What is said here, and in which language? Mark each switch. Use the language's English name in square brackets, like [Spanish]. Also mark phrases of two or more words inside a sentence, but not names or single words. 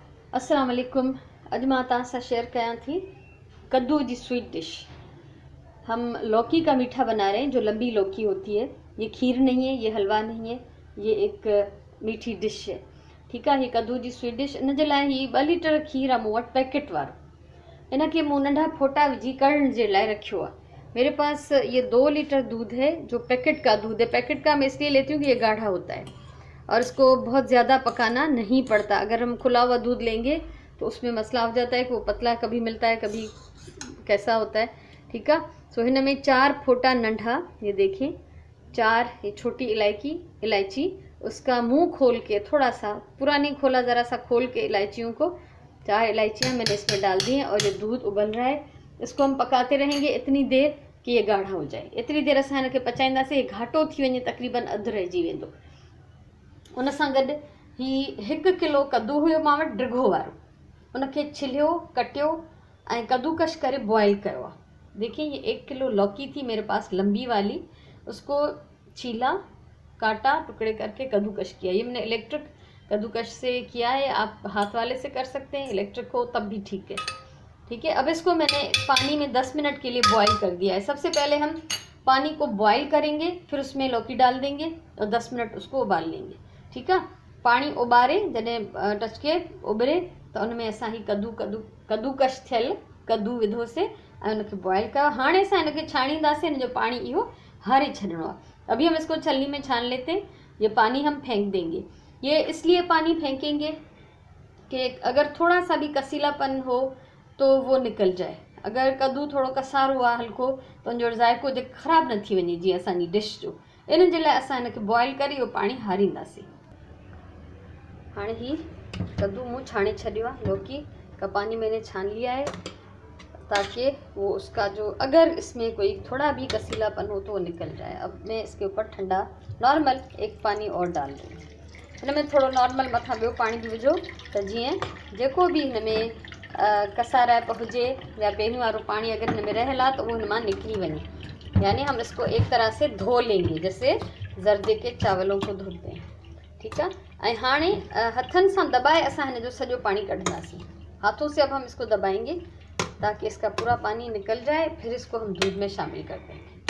[Arabic] السلام علیکم. [Sindhi] अॼु मां तव्हां सां शेयर कयां थी [Urdu] کدو کی [English] sweet dish. [Urdu] ہم لوکی کا میٹھا بنا رہے ہیں، جو لمبی لوکی ہوتی ہے. یہ کھیر نہیں ہے، یہ حلوہ نہیں ہے، یہ ایک میٹھی ڈش ہے. ٹھیک ہے۔ یہ کدو کی [English] sweet dish [Sindhi] इन जे लाइ ही 2 लीटर खीर आहे मूं वटि पैकेट वारो। इनके मूं नंढा फोटा विझी कढ़ण जे लाइ रखियो आहे। [Urdu] میرے پاس یہ 2 لیٹر دودھ ہے، جو پیکٹ کا دودھ ہے. پیکٹ کا میں اس لیے لیتی ہوں کہ یہ گاڑھا ہوتا ہے اور اس کو بہت زیادہ پکانا نہیں پڑتا. اگر ہم کھلا ہوا دودھ لیں گے تو اس میں مسئلہ ہو جاتا ہے کہ وہ پتلا کبھی ملتا ہے، کبھی کیسا ہوتا ہے. ٹھیک ہے. [Sindhi] सो हिन में 4 फोटा नंढा, [Urdu] یہ دیکھیے 4 یہ چھوٹی الائچی، اس کا منہ کھول کے تھوڑا سا، پورا نہیں کھولا، ذرا سا کھول کے الائچیوں کو، 4 الائچیاں میں نے اس میں ڈال دی ہیں. اور یہ دودھ ابل رہا ہے، اس کو ہم پکاتے رہیں گے اتنی دیر کہ یہ گاڑھا ہو جائے. [Sindhi] इतनी देर असां हिनखे पचाईंदासीं, ये घाटो थी वञे, तक़रीबन अधु रहिजी वेंदो। उन सां गॾु ही 1 किलो कद्दू हुयो मां वटि डिघो वारो, उनखे छिलियो, कटियो ऐं कद्दूकश करे बॉयल कयो आहे। [Urdu] دیکھیے یہ 1 کلو لوکی تھی میرے پاس لمبی والی، اس کو چھیلا، کاٹا، ٹکڑے کر کے کدوکش کیا. یہ میں نے الیکٹرک کدوکش سے کیا ہے، آپ ہاتھ والے سے کر سکتے ہیں، الیکٹرک ہو تب بھی ٹھیک ہے. ٹھیک ہے. اب اس کو میں نے پانی میں 10 منٹ کے لیے بوائل کر دیا ہے. سب سے پہلے ہم پانی کو بوائل کریں گے، پھر اس میں لوکی ڈال دیں گے اور 10 منٹ اس کو ابال لیں گے. ٹھیک ہے. [Sindhi] पानी उबारे जॾहिं टचके उबरे तो उनमें असां ही कद्दूकश थियल कद्दू विधो से ऐं उनखे बॉयल कयो। हाणे असां इनखे छाणींदासीं, इन जो पानी इहो हारे छॾिणो आहे। [Urdu] ابھی ہم اس کو چھلنی میں چھان لیتے ہیں. یہ پانی ہم پھینک دیں گے. یہ اس لیے پانی پھینکیں گے کہ اگر تھوڑا سا بھی کسیلاپن ہو تو وہ نکل جائے. [Sindhi] अगर कद्दू थोड़ो कसारो आहे हल्को, तो उनजो ज़ाइको ख़राब न थी वञे जीअं असांजी डिश जो। इन जे लाइ असां इनखे बॉयल करे इहो पानी हारींदासीं। हाणे ही कद्दू मुँह छाने छड़ियो है, [Urdu] لوکی کا پانی میں نے چھان لیا ہے تاکہ وہ اس کا جو، اگر اس میں کوئی تھوڑا بھی کسیلاپن ہو تو وہ نکل جائے. اب میں اس کے اوپر ٹھنڈا نارمل 1 پانی اور ڈال دوں گی. [Sindhi] इनमें थोड़ा नॉर्मल मथा ॿियो पानी भी विझो त जीअं जेको भी इनमें कसाराइप हुजे या पहिरियों वारो पानी अगर इनमें रहियल आहे तो वो इनमां निकली वञे। [Urdu] یعنی ہم اس کو ایک طرح سے دھو لیں گے، جیسے زردے کے چاولوں کو دھوتے ہیں. ٹھیک ہے. [Sindhi] ऐं हाणे हथन से दबाए असां हिन जो सॼो पानी कढंदासीं। [Urdu] ہاتھوں سے اب ہم اس کو دبائیں گے تاکہ اس کا پورا پانی نکل جائے، پھر اس کو ہم دودھ میں شامل کر دیں گے.